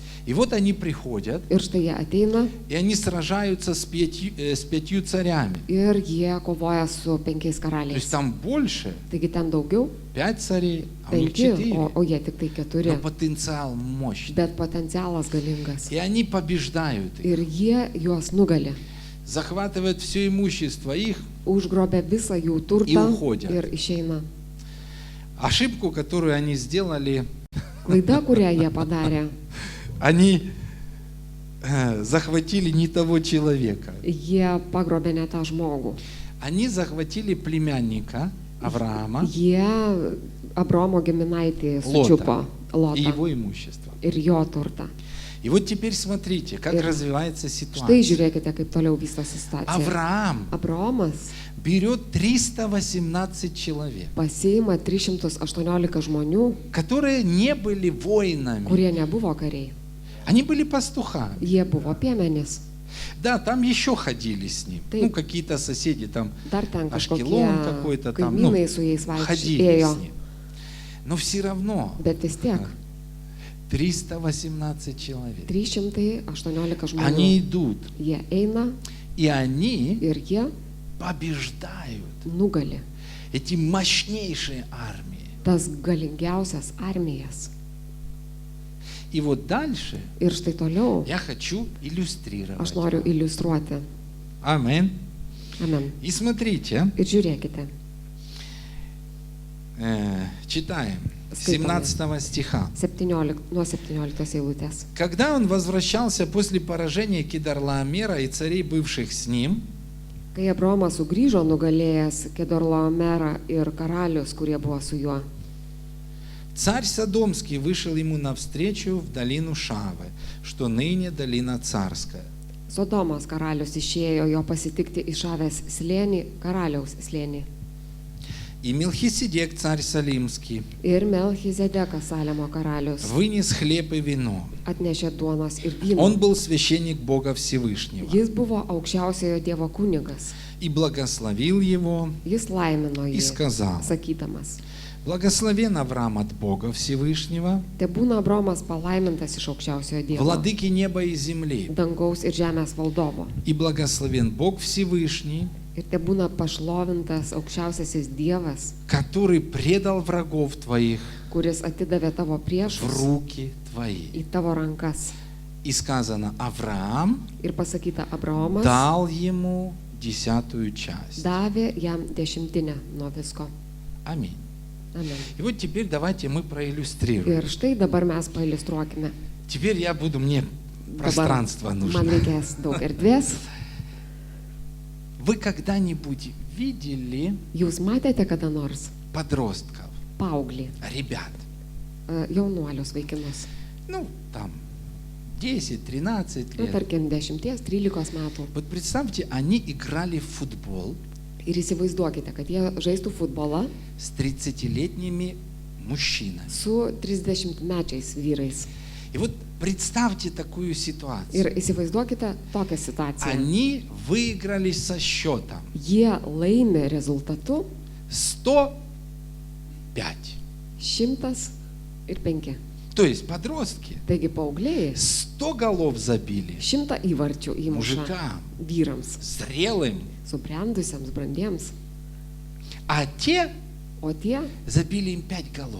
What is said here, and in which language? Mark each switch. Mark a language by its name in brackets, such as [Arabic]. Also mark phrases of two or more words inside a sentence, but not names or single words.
[Russian] И вот они приходят, [Lithuanian] Ir štai jie ateina [Russian] и они сражаются с 5 царями. [Lithuanian] ir jie kovoja su 5 [Russian] То есть [Lithuanian] karaliais. [Russian] там больше, [Lithuanian] Taigi ten daugiau, [Russian] 5 царей, а у них [Lithuanian] 5, [Russian] 4. [Lithuanian] o jie tik tai [Russian] Но [Lithuanian] 4. [Russian] потенциал мощный. [Lithuanian] Bet potencialas galingas. [Russian] И они побеждают их, [Lithuanian] Ir jie juos nugali. [Russian] захватывают все имущество их. [Lithuanian] Užgrobė visą jų turtą Ir uchodė. ir išeina. [Russian] Ошибку, которую они сделали, [Lithuanian] Klaida, kurią jie padarė, [Russian] они захватили не того человека. [Lithuanian] jie pagrobė ne tą žmogų. [Russian] Они захватили племянника Авраама [Lithuanian] Jie Abraomo giminaitį Lotą. sučiupo [Russian] и [Lithuanian] Lotą [Russian] его имущество. [Lithuanian] ir jo turtą. [Russian] И вот теперь смотрите, как [Lithuanian] Ir [Russian] развивается [Lithuanian] Štai [Russian] ситуация. [Lithuanian] žiūrėkite, kaip toliau vystosi situacija. [Russian] Авраам [Lithuanian] Abraomas [Russian] берет 318 человек, [Lithuanian] pasiima 318 žmonių, [Russian] которые не были воинами, [Lithuanian] kurie nebuvo kariai. [Russian] они были пастухами. [Lithuanian] Jie buvo piemenys. [Russian] Да, там еще ходили с ним. Ты- Ну, какие-то соседи там, [Lithuanian] Dar ten [Russian] Ашкелон какой-то [Lithuanian] kažkokie [Russian] там, ну, [Lithuanian] kaimynai su jais [Russian] ходили [Lithuanian] vaikščiojo. [Russian] с ним. Но все равно [Lithuanian] Bet vis tiek [Russian] 318 человек. [Lithuanian] 318 žmonių. [Russian] Они идут, [Lithuanian] Jie eina [Russian] и они [Lithuanian] ir jie [Russian] побеждают [Lithuanian] nugali [Russian] эти мощнейшие армии. [Lithuanian] tas galingiausias armijas. [Russian] И вот дальше [Lithuanian] Ir štai toliau [Russian] я хочу иллюстрировать. [Lithuanian] aš noriu iliustruoti. [Russian] Аминь. [Lithuanian] Amen. [Russian] И смотрите, [Lithuanian] Ir žiūrėkite. [Russian] читаем Скрипами. 17 стиха. 17, [Lithuanian] nuo 17 eilutės. [Russian] Когда он возвращался после поражения Кедорлаомера и царей, бывших с ним, [Lithuanian] Kai Abraomas sugrįžo nugalėjęs Kedorlaomerą ir karalius, kurie buvo su juo, [Russian] царь Содомский вышел ему навстречу в долину Шавы, что ныне долина царская. [Lithuanian] Sodomos karalius išėjo jo pasitikti į Šavės slėnį, karaliaus slėnį. [Russian] И Мелхиседек, царь Салимский, [Lithuanian] Ir Melchizedekas Salemo karalius [Russian] вынес хлеб и вино. [Lithuanian] atnešė duonos ir vyno. [Russian] Он был священник Бога Всевышнего [Lithuanian] Jis buvo aukščiausiojo Dievo kunigas. [Russian] и благословил его [Lithuanian] Jis laimino [Russian] и [Lithuanian] jį, [Russian] сказал: [Lithuanian] sakydamas, [Russian] благословен Авраам от Бога Всевышнего, [Lithuanian] te būna Abraomas palaimintas iš aukščiausiojo Dievo, [Russian] владыки неба и земли, [Lithuanian] dangaus ir žemės valdovo. [Russian] и благословен Бог Всевышний, [Lithuanian] Ir te būna pašlovintas aukščiausiasis Dievas, [Russian] который предал врагов твоих [Lithuanian] kuris atidavė tavo [Russian] в [Lithuanian] priešus [Russian] руки твои. [Lithuanian] į tavo rankas. [Russian] И сказано, Авраам [Lithuanian] Ir pasakyta, Abraomas [Russian] дал ему 10 часть. [Lithuanian] davė jam 10 nuo visko. [Russian] Аминь. [Lithuanian] Amen. [Russian] И вот теперь давайте мы проиллюстрируем. [Lithuanian] Ir štai dabar mes pailiustruokime. [Russian] Теперь мне [Lithuanian] Dabar [Russian] пространство [Lithuanian] man [Russian] нужно. [Lithuanian] reikės daug erdvės. [Russian] Вы когда-нибудь видели [Lithuanian] Jūs matėte kada nors [Russian] подростков, [Lithuanian] paauglį, [Russian] ребят? [Lithuanian] jaunuolius vaikinus? [Russian] Ну, там, 10-13 [Lithuanian] na, [Russian] лет. [Lithuanian] tarkim, 10-13 metų. [Russian] Вот представьте, они играли в футбол [Lithuanian] Ir įsivaizduokite, kad jie žaistų futbolą [Russian] с 30-летними мужчинами. [Lithuanian] su 30-mečiais vyrais. [Russian] И вот представьте такую ситуацию. [Lithuanian] Ir įsivaizduokite tokią situaciją. [Russian] Они выиграли со счетом [Lithuanian] Jie laimi rezultatu [Russian] 105. [Lithuanian] 105. [Russian] То есть подростки [Lithuanian] Taigi paaugliai [Russian] 100 голов забили [Lithuanian] 100 įvarčių įmuša [Russian] мужикам, [Lithuanian] vyrams, [Russian] зрелым, [Lithuanian] subrendusiems, brandiems, [Russian] а те [Lithuanian] o tie [Russian] забили им 5 голов.